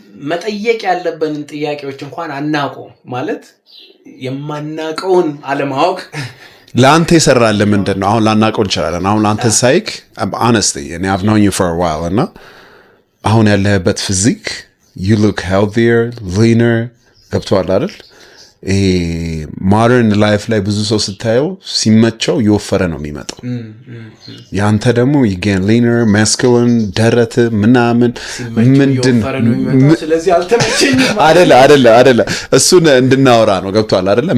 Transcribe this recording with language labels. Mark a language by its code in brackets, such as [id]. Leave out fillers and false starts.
[am] መጠየቅ ያለብንን ጥያቄዎች እንኳን አናውቀው ማለት የማናውቀውን አለማወቅ ለአንተ ይሰራል ምንድን ነው? አሁን ላናውቀው እንችላለን። አሁን አንተ ሳይክ [en] honestly and I've known you for a while [am] እና አሁን ያለህበት ፊዚክ [en] you look healthier, leaner. [am] ገብቶሃል አይደል? ይሄ ሞደርን ላይፍ ላይ ብዙ ሰው ስታየው ሲመቸው የወፈረ ነው የሚመጣው። ያንተ ደግሞ [en] you get leaner, masculine, [am] ደረት ምናምን ምንድን ስለዚህ አልተመቸኝም አይደለ እሱን እንድናወራ ነው። ገብቶሃል አይደለ?